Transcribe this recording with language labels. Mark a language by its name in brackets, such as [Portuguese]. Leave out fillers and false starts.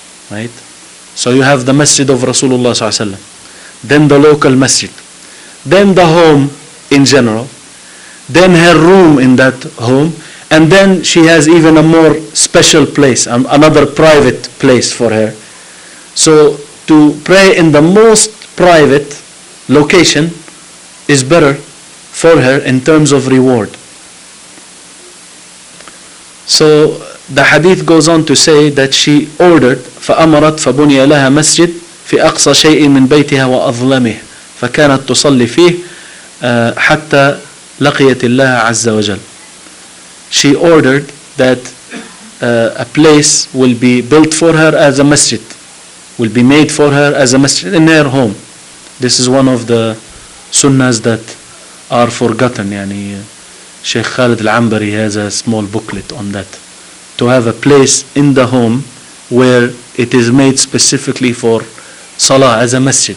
[English] Right? So you have the masjid of Rasulullah sallallahu alaihi wasallam, then the local masjid, then the home in general, then her room in that home, and then she has even a more special place, another private place for her. So to pray in the most private location is better for her in terms of reward. So the hadith goes on to say that she ordered [Arabic] فأمرت فبني لها مسجد في أقصى شيء من بيتها وأظلمه فكانت تصلي فيه حتى لقيت الله عز وجل. [English] She ordered that a place will be built for her as a masjid, will be made for her as a masjid in her home. This is one of the sunnahs that are forgotten. [Arabic] يعني [English] Sheikh Khalid al-Ambari has a small booklet on that, to have a place in the home where it is made specifically for salah as a masjid.